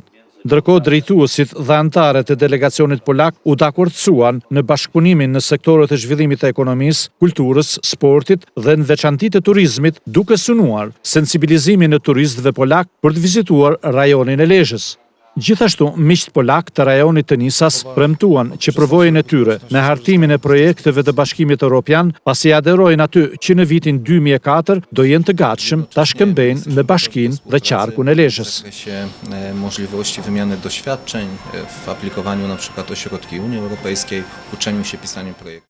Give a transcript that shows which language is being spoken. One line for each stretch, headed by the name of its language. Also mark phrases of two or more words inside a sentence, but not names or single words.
Albanian: Ndërkohë drejtuesit dhe anëtarët e delegacionit polak u dakordsuan në bashkëpunimin në sektorët e zhvillimit të ekonomisë, kulturës, sportit dhe në veçanti të turizmit, duke synuar sensibilizimin e turistëve polak për të vizituar rajonin e Lezhës. Gjithashtu, miqt polak të rajonit të Nisas premtuan që përvojën e tyre në hartimin e projekteve të Bashkimit Evropian, pasi aderojnë aty që në vitin 2004 do jenë të gatshëm ta shkëmbejnë me bashkinë dhe qarkun e Lezhës.
Polish: Możliwości wymiany doświadczeń w aplikowaniu na przykład ośrodki Unii Europejskiej, uczeniu się pisaniem projektów.